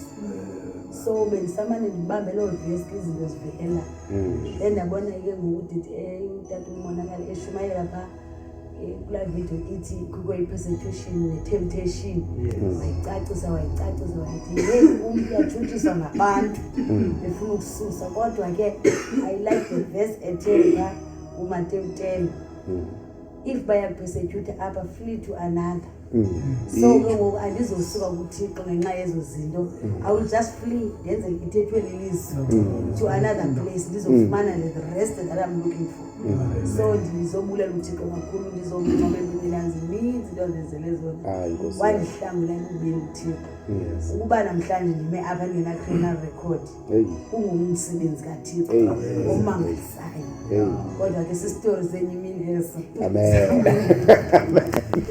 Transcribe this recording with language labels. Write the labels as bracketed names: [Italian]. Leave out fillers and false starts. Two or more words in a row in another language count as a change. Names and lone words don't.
[Xhosa] So bendisamane ndibambe lo verse izinto zivela ndabona ke ngokuthi utata umonakala eshumayela pha kula video ithi kukho i-persecution ne-temptation wayicacisa wayithi hey umuntu uyatshuthiswa ngabantu befuna ukususa kodwa ke [English] I like the verse [Xhosa] ethenga uMateyu 10 if bayapersecute apha [English] flee to another. [Xhosa] So ke ngoku andizosuka kuThixo ngenxa yezo zinto. [English] I will just flee [Xhosa] ndenze ithethwe lilizwi [English] to another place ndizofumana the rest that I'm looking for. [Xhosa] So ndizobulela uThixo kakhulu ndizomncoma empilweni zininzi into zenzele zona wandihlangula kubeni uThixo ukuba namhlanje ndime apha ngena [English] criminal record [Xhosa] kungumsebenzi kaThixo omangalisayo kodwa ke sistory zenye imini eso.